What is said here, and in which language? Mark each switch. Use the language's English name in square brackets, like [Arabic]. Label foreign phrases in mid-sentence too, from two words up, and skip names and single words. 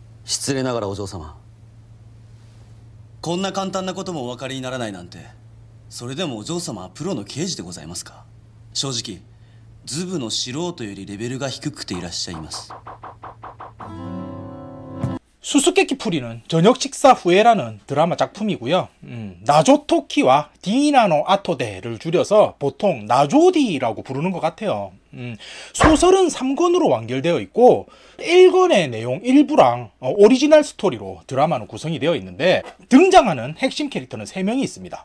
[Japanese] 失礼ながらお嬢様、こんな簡単なこともお分かりにならないなんて、それでもお嬢様はプロの刑事でございますか？正直ズブの素人よりレベルが低くていらっしゃいます。 [Korean] 수수께끼 풀이는 저녁 식사 후에라는 드라마 작품이고요. 나조토키와 디나노 아토데를 줄여서 보통 나조디라고 부르는 것 같아요. 소설은 3권으로 완결되어 있고 1권의 내용 일부랑 오리지널 스토리로 드라마는 구성이 되어 있는데, 등장하는 핵심 캐릭터는 3명이 있습니다.